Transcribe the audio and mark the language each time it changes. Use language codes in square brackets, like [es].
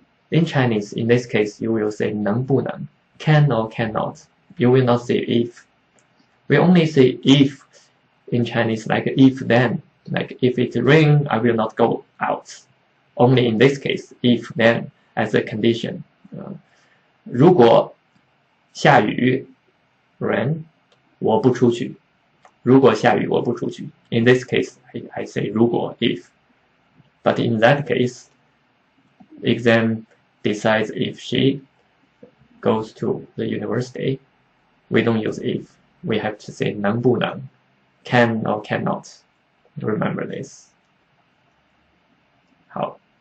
[en] In Chinese, in this case, you will say [zh] 能不能 [en] can or cannot. You will not say if. We only say if in Chinese, like if then. Like if it rain, I will not go out. Only in this case, if then as a condition. [zh] 如果下雨 rain, 我不出去. 如果下雨我不出去. [en] In this case, I say 如果 if. But in that case, exam decides if she goes to the university. We don't use if. We have to say [zh] 能不能 [en] can or cannot. Remember this. How?